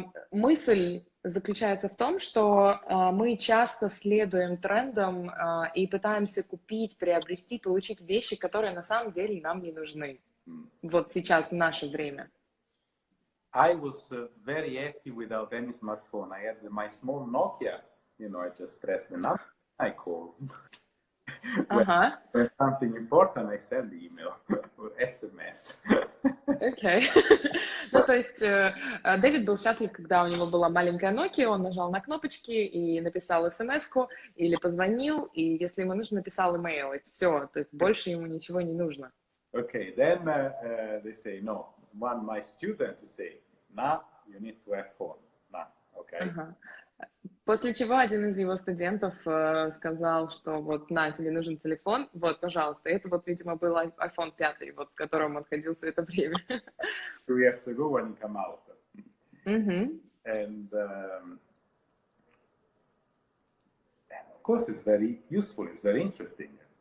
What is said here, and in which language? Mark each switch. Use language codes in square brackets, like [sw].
[ru] Мысль заключается в том, что мы часто следуем трендам и пытаемся купить, приобрести, получить вещи, которые на самом деле нам не нужны. Вот сейчас, в наше время. [en] I was very happy without any smartphone. I had my small Nokia, I just pressed the number, I called. When something important, I send the email or SMS. [ru] Окей. Ну, то есть Дэвид был счастлив, когда у него была маленькая Nokia, он нажал на кнопочки и написал смс-ку, или позвонил, и если ему нужно, написал имейл, и все. То есть больше ему ничего не нужно. [en] Okay, then they say, no. One my student say, nah, you need to have phone. Nah, okay. [ru] После чего один из его студентов сказал, что вот, на, тебе нужен телефон, вот, пожалуйста. Это вот, видимо, был iPhone 5, вот, в котором он ходил все это время. [en] 2 years ago when it came out. And of course it's very useful, it's very interesting.